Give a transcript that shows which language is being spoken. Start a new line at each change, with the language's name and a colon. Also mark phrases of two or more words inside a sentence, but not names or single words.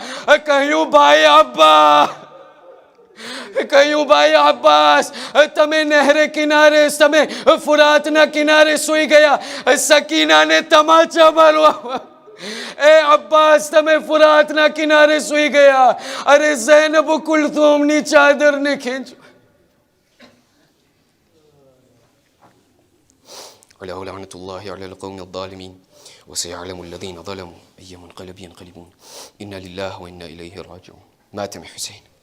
Gujarati: કહ્યું, ભાઈ અબ્બા, કહ્યું, ભાઈ અબ્બાસ, તમે નહેરે કિનારે, તમે ફુરાતના કિનારે સૂઈ ગયા, સકીનાને તમાચા મારવા. એ અબ્બાસ, તમે ફુરાતના કિનારે સૂઈ ગયા, અરે ઝૈનબ કુલથુમની ચાદરને ખેંચો.
Arabic: لعنة الله على القوم الظالمين وسيعلم الذين ظلموا أي منقلب ينقلبون إنا لله وإنا إليه راجعون.
Urdu: ماتم حسين.